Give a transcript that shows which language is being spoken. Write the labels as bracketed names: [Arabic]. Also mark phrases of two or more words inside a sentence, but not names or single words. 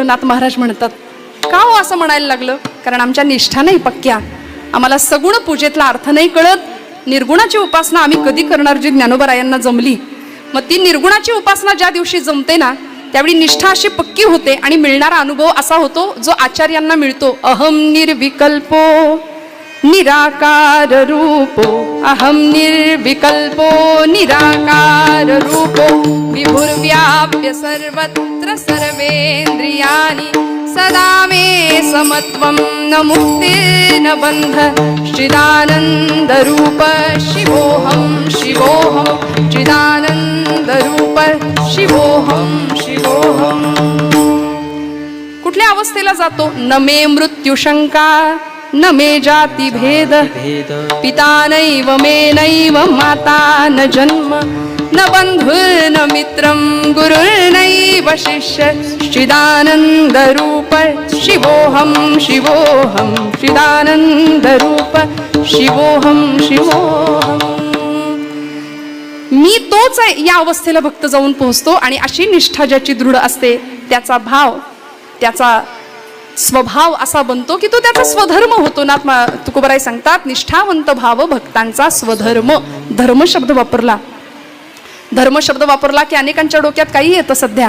[Marathi] नाथ महाराज म्हणतात का हो असं म्हणायला लागलं? कारण आमच्या निष्ठा नाही पक्क्या, आम्हाला सगुण पूजेतला अर्थ नाही कळत. निर्गुणाची उपासना आम्ही कधी करणार जी ज्ञानोबरायांना जमली. मग ती निर्गुणाची उपासना ज्या दिवशी जमते ना त्यावेळी निष्ठा अशी पक्की होते आणि मिळणारा अनुभव असा होतो जो आचार्यांना मिळतो. [Sanskrit] अहम निर्विकल्पो निराकार रूपो, अहम निर्विकल्पो निराकार रूपो, विभुर्व्याप्य सर्वत्र सर्वेन्द्रियाणि, सदा मे समत्वं न मुक्तिर्न बन्ध, चिदानन्द रूप शिवोऽहं शिवोऽहं, चिदानन्द रूप शिवोऽहं शिवोऽहं. [Marathi] कुठल्या अवस्थेला जातो? [Sanskrit] न मे मृत्युशंका, न मे जाती भेद, पिता नैव मे नैव माता न जन्म, न बंधुर्न मित्रं गुरुर्नैव शिष्य, चिदानंद रूप शिवोऽहं शिवोऽहं, चिदानंद रूप शिवोऽहं शिवोऽहं. [Marathi] मी तोच आहे या अवस्थेला भक्त जाऊन पोहोचतो. आणि अशी निष्ठा ज्याची दृढ असते त्याचा भाव, त्याचा स्वभाव असा बनतो की तो त्याचा स्वधर्म होतो. नाथ तुकोबाराय सांगतात निष्ठावंत भाव भक्तांचा स्वधर्म. धर्म शब्द वापरला, धर्म शब्द वापरला की अनेकांच्या डोक्यात काही येतं सध्या.